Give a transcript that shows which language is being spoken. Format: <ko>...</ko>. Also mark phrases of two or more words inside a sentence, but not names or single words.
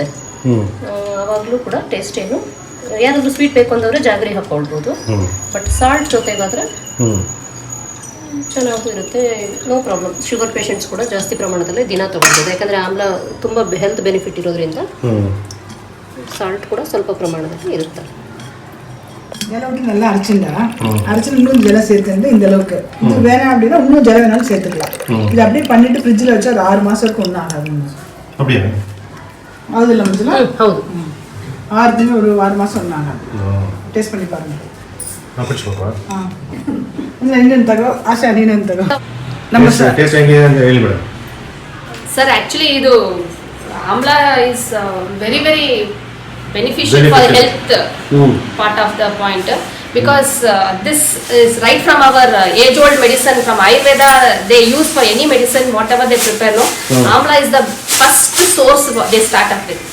<kn>ಅವಾಗಲೂ ಕೂಡ ಟೇಸ್ಟ್ ಏನು, ಯಾರಾದ್ರೂ ಸ್ವೀಟ್ ಬೇಕು ಅಂದವ್ರೆ ಜಾಗರಿ ಹಾಕೊಳ್ಬೋದು. ಬಟ್ ಸಾಲ್ಟ್ ಜೊತೆಗಾದ್ರೆ ಚೆನ್ನಾಗೂ ಇರುತ್ತೆ,</kn> <en>no problem. sugar patients</en> <kn>ಕೂಡ ಜಾಸ್ತಿ ಪ್ರಮಾಣದಲ್ಲಿ ದಿನ ತಗೊಳ್ಬೋದು, ಯಾಕಂದ್ರೆ ಆಮ್ಲ ತುಂಬಾ</kn> <en>health benefit</en> <kn>ಇರೋದ್ರಿಂದ ಸಾಲ್ಟ್ ಕೂಡ ಸ್ವಲ್ಪ ಪ್ರಮಾಣದಲ್ಲಿ ಇರುತ್ತೆ.</kn> <ta>ஜலம் விட்டு நல்லா அரைச்சு இன்னும் ஜலம் சேர்த்துட்டு இந்த அளவுக்கு. இது வேணாம் அப்படின்னா இன்னும் ஜலம் வேணாலும் சேர்த்துக்கலாம். இது அப்படியே பண்ணிட்டு ஃப்ரிட்ஜில் வச்சா ஒரு 6 மாதம் இருக்கும், ஒன்றும் ஆகாது. அப்படியே ஆகுது இல்லை மஞ்சள்?</ta> <kn>ಹೌದು,</kn> <ta>6 தினம் ஒரு 6 மாதம் ஒன்றும் ஆகாது. ಟೇಸ್ಟ್ பண்ணி பாருங்க.</ta> <kn>ಇನ್ನೇನು ತಗೋ ಆಶಾ, ನೀನೇನು ತಗೋ. ನಮ್ಮ ಟೇಸ್ಟ್ ಹೆಂಗಿದೆ ಅಂತ ಹೇಳಿಬಿಡ</kn> <en>ಸರ್. ಆ್ಯಕ್ಚುಲಿ ಇದು amla is very very beneficial for health part of the point, because this is right from our age old medicine from Ayurveda. They use for any medicine whatever they prepare. No, Amla is the first source they start up with.</en>